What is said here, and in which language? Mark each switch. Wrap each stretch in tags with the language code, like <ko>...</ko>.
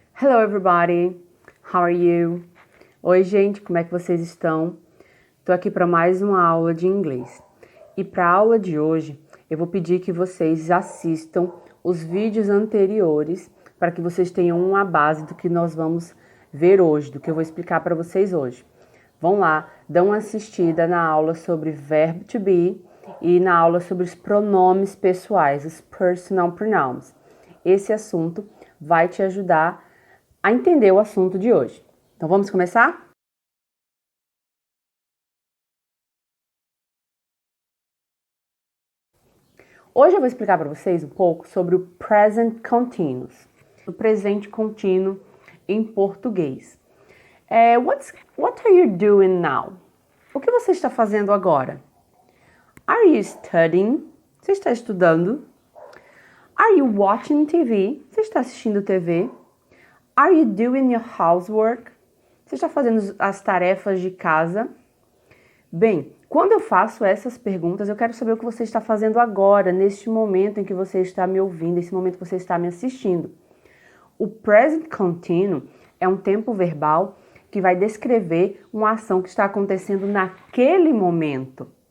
<en>Hello everybody, how are you?</en> <pt>Oi gente, como é que vocês estão? Tô aqui para mais uma aula de inglês. E para a aula de hoje, eu vou pedir que vocês assistam os vídeos anteriores para que vocês tenham uma base do que nós vamos ver hoje, do que eu vou explicar para vocês hoje. Vão lá, dão uma assistida na aula sobre verbo to be e na aula sobre os pronomes pessoais, os personal pronouns. Esse assunto vai te ajudar a entender o assunto de hoje. Então vamos começar? Hoje eu vou explicar para vocês um pouco sobre o present continuous, o presente contínuo em português.</pt> <en>What are you doing now?</en> <pt>O que você está fazendo agora?</pt> <en>Are you studying?</en> <pt>Você está estudando?</pt> <en>Are you watching TV?</en> <pt>Você está assistindo TV?</pt> <en>Are you doing your housework?</en> <pt>Você está fazendo as tarefas de casa? Bem, quando eu faço essas perguntas, eu quero saber o que você está fazendo agora, neste momento em que você está me ouvindo, nesse momento que você está me assistindo. O present continuous é um tempo verbal que vai descrever uma ação que está acontecendo naquele momento.</pt>